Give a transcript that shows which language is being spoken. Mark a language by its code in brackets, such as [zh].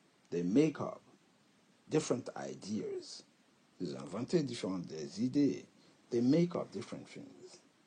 [en] They make up different ideas. [fr] Ils ont inventé différentes idées. [en] They make up different things.